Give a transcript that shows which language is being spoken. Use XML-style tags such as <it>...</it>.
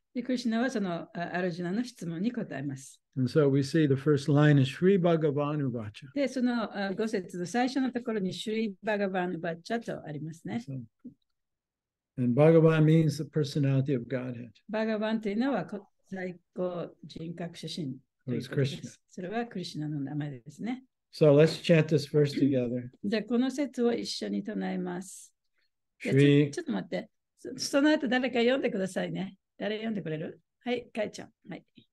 <ja>で、クリシュナはそのアルジュナの質問に答えます。</ja> <en>And so we see the first line is Sri Bhagavan Uvacha.</en> <ja>で、その5節の最初のところにシュリー・バガバン・バッチャとありますね。</ja> <en>And Bhagavan means the personality of Godhead.</en> <ja>バガバンというのは最高人格主神ということです。それはクリシュナの名前ですね。</ja> <en>So let's chant this verse together.</en> <ja>じゃあこの説を一緒に唱えます。ちょっと待って。その後誰か読んでくださいね。誰読んでくれる？はい、かいちゃん。はい。</ja>